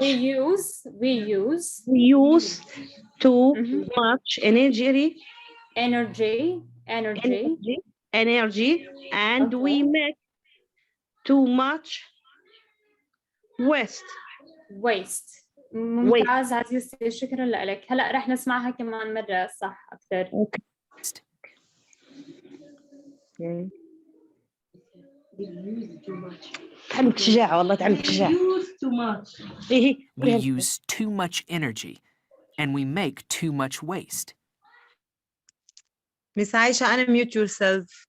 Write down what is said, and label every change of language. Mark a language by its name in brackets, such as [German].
[English] We use too much energy. Energy. And we make too much waste. [Arabic] ممتاز عزيزتي، شكرا لك. هلا رح نسمعها كمان مرة صح أكثر. تعلمك شجاعة والله، تعلمك شجاعة. [English] We use too much energy and we make too much waste. Miss Aisha, unmute yourself.